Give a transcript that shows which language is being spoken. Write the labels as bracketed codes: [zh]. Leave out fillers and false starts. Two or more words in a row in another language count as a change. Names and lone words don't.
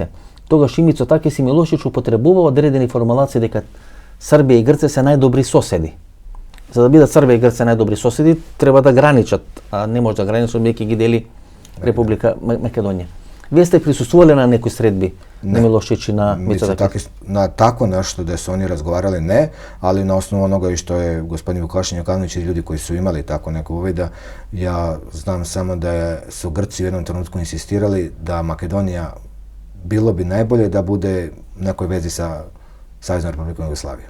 [mk] Тогаш и Мицотакис и Милошевиќ употребува одредени формулации дека Србија и Грција се најдобри соседи. За да бидат Србија и Грција најдобри соседи, треба да граничат, а не може да граничат, бидејќи ги дели Република Македонија. Вие сте присуствували на некои средби на Милошевиќ и на Мицотакис? [sr] Na tako nešto da su oni razgovarali ne, ali na osnovu onoga i što je gospodin Vukašin Jokanović i ljudi koji su imali tako neko uvida, ja znam samo da su Grci u jednom trenutku insistirali da Makedonija bilo bi najbolje da bude u nekoj vezi sa Saveznom Republikom Jugoslavijom.